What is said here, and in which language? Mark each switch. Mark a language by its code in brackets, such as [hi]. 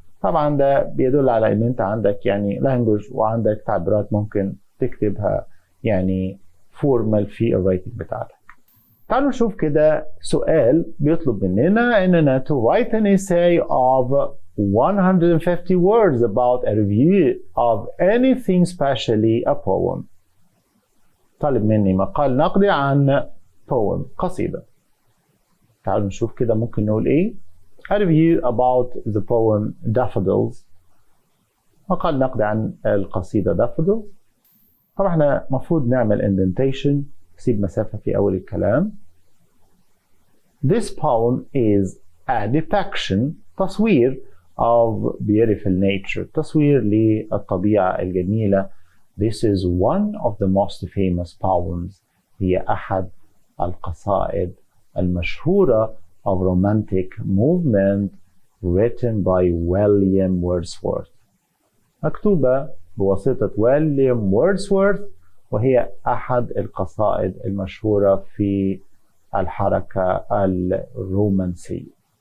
[ar] طبعا ده بيدل على ان انت عندك يعني language وعندك تعبيرات ممكن تكتبها يعني formal في الرايتنج بتاعتك. تعالوا نشوف كده سؤال بيطلب مننا اننا [en] to write an essay of 150 words about a review of anything, especially a poem. [ar] طالب مني مقال نقدي عن poem قصيدة. تعالوا نشوف كده ممكن نقول ايه. [en] A review about the poem Daffodils. [ar] مقال نقدي عن القصيدة Daffodils. طبعا احنا مفروض نعمل indentation، نسيب مسافة في أول الكلام. [en] This poem is a depiction، تصوير of beautiful nature، [ar] تصوير للطبيعة الجميلة. [en] This is one of the most famous poems، [ar] هي أحد القصائد المشهورة [en] of romantic movement written by William Wordsworth، [ar] مكتوبة بواسطة ويليام ووردسورث، وهي أحد القصائد المشهورة في الحركة الرومانسية.